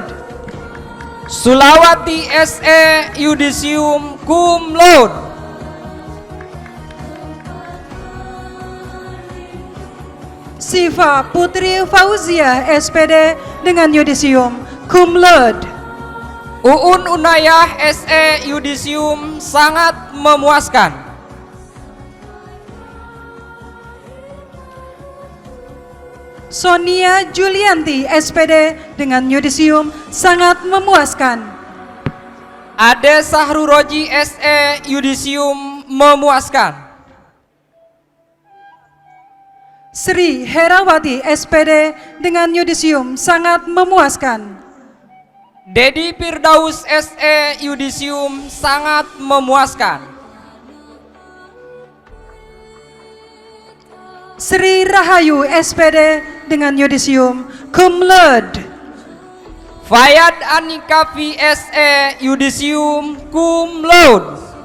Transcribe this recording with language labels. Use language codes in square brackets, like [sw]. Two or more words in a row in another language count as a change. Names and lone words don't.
[id] Sulawati SE, yudisium [la] cum laude. [id] Sifa Putri Fauzia SPD dengan yudisium [la] cum laude. [id] Uun Unayah SE, yudisium sangat memuaskan. Sonia Julianti SPD dengan yudisium sangat memuaskan. Ade Sahruroji SE, yudisium memuaskan. Sri Herawati SPD dengan yudisium sangat memuaskan. Dedi Firdaus SE, yudisium sangat memuaskan. Sri Rahayu SPD dengan yudisium [la] cum laude. [id] Fayad Anikafi SE, yudisium [la] cum laude.